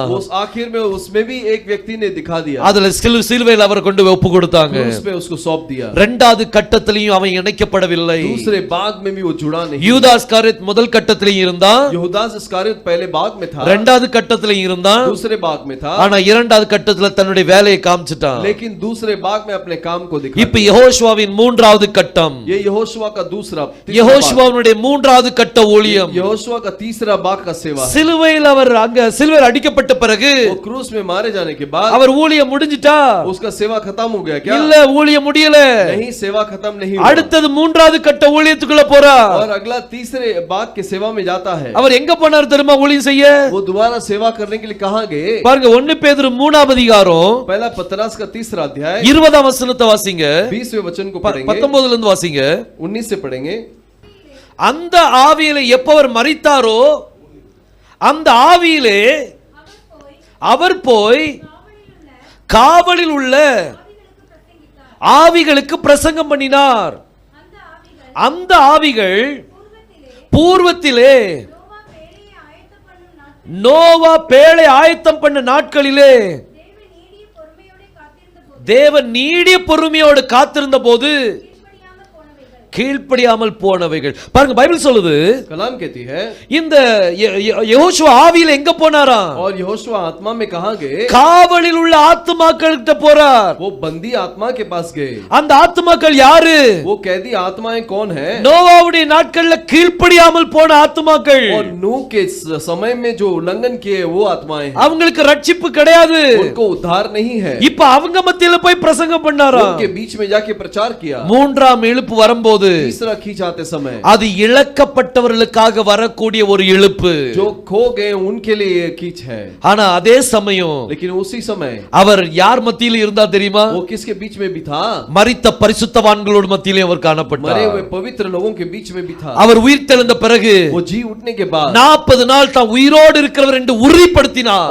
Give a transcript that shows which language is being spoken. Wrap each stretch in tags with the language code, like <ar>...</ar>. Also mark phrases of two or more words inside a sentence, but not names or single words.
<hi>उस आखिर में उसमें भी एक व्यक्ति ने दिखा दिया,</hi> <ta>அதுல சிலுவையில் அவர் கொண்டு போய் ஒப்பு கொடுத்தாங்க।</ta> <hi>क्रूस पे उसको सौंप दिया।</hi> <ta>இரண்டாவது கட்டத்திலையும் அவன் இணைக்கப்படவில்லை,</ta> <hi>दूसरे भाग में भी वो जुड़ा नहीं।</hi> <ta>யூதா இஸ்காரியோத் முதல் கட்டத்திலையும் இருந்தான்,</ta> <hi>यहूदा इस्करियोत पहले भाग में था,</hi> <ta>இரண்டாவது கட்டத்திலையும் இருந்தான்,</ta> <hi>दूसरे भाग में था,</hi> <ta>ஆனா இரண்டாவது கட்டத்துல தன்னுடைய வேலையை காமிச்சிட்டான்।</ta> <hi>लेकिन दूसरे भाग में अपने काम को दिखा</hi> <ta>இப்ப யெகோஷுவாவின் மூன்றாவது கட்டம்,</ta> <hi>दिया। ये यहोशुआ का तीसरा</hi> <ta>யெகோஷுவாவுடைய மூன்றாவது கட்ட ஊழியம்,</ta> <hi>यहोशुआ का तीसरा भाग का सेवा।</hi> <ta>சிலுவையில் அவர் அங்க சிலுவையில் அடிக்கப்பட்ட பிறகு</ta> <hi>वो क्रूस में मारे जाने के बाद</hi> <ta>அவர் ஊழியம் முடிஞ்சிட்டா?</ta> <hi>उसका सेवा खत्म हो गया क्या?</hi> <ta>இல்ல, ஊழியம் முடியல,</ta> <hi>नहीं, सेवा खत्म नहीं हुआ।</hi> <ta>அடுத்தது மூன்றாவது கட்ட ஊழியத்துக்குள்ள போறார்।</ta> <hi>और अगला तीसरे भाग के सेवा में जाता है।</hi> <ta>அவர் எங்க போனார் தெரியுமா ஊழியம் செய்ய?</ta> <hi>वो दोबारा सेवा करने के लिए कहां गए?</hi> <ta>பாருங்க 1 பேதுரு 3ஆம் அதிகாரம்</ta> <hi>पहला पतरस का तीसरा अध्याय</hi> <ta>20ஆம் வசனத்தை வாசிங்க,</ta> <hi>20वें वचन को पढ़ेंगे,</hi> <ta>19ல இருந்து வாசிங்க।</ta> <hi>19 से पढ़ेंगे।</hi> <ta>அந்த ஆவியிலே எப்ப அவர் மரித்தாரோ அந்த ஆவியிலே அவர் போய் காவலில் உள்ள ஆவிகளுக்கு பிரசங்கம் பண்ணினார்। அந்த ஆவிகள் பூர்வத்திலே நோவா பேழை ஆயத்தம் பண்ண நாட்களிலே தேவன் நீடிய பொறுமையோடு காத்திருந்த போது கீழ்ப்படியாமல் போனவைகள். பாருங்க பைபிள் சொல்லுது,</ta> <hi>कलाम कहती है,</hi> <ta>இந்த யெகோஷுவா ஆவியில எங்க போனாராம்?</ta> <hi>और यहोशुआ आत्मा में कहां गए?</hi> <ta>காவலில் உள்ள ஆத்துமாக்கள்கிட்ட போறார்।</ta> <hi>वो बंदी आत्मा के पास गए।</hi> <ta>அந்த ஆத்துமாக்கள் யாரு?</ta> <hi>वो कैदी आत्माएं कौन है?</hi> <ta>நோவாவுடைய நாட்கள்ல கீழ்ப்படியாமல் போன ஆத்துமாக்கள்,</ta> <hi>और नूह के समय में जो उल्लंघन किए वो आत्माएं हैं।</hi> <ta>அவங்களுக்கு ரட்சிப்பு கிடையாது,</ta> <hi>उनको उद्धार नहीं है।</hi> <ta>இப்ப அவங்க மத்தியில போய் பிரசங்கம் பண்ணாராம்।</ta> <hi>उनके बीच में जाके प्रचार किया।</hi> <ta>மூன்றாம் இழுப்பு வரும்போது</ta> <hi>तीसरा खींच आते समय</hi> <ta>அது இழக்கப்பட்டவர்களுக்காக வரக்கூடிய ஒரு இழுப்பு,</ta> <hi>जो खो गए उनके लिए ये खींच है।</hi> <ta>ஆனா அதே சமயம்</ta> <hi>लेकिन उसी समय</hi> <ta>அவர் யார் மத்தியில இருந்தா தெரியுமா?</ta> <hi>वो किसके बीच में भी था?</hi> <ta>மரித்த பரிசுத்தவான்களோடு மத்தியிலே அவர்</ta> <hi>मरे</hi> <ta>காணப்பட்டார்।</ta> <hi>हुए पवित्र लोगों के बीच में भी था।</hi> <ta>அவர் உயிர்த்தெழுந்த பிறகு</ta> <hi>वो जी उठने के बाद</hi> <ta>40 நாள் தான் உயிரோடு இருக்கிறவர் என்று உறுதிப்படுத்தினார்।</ta>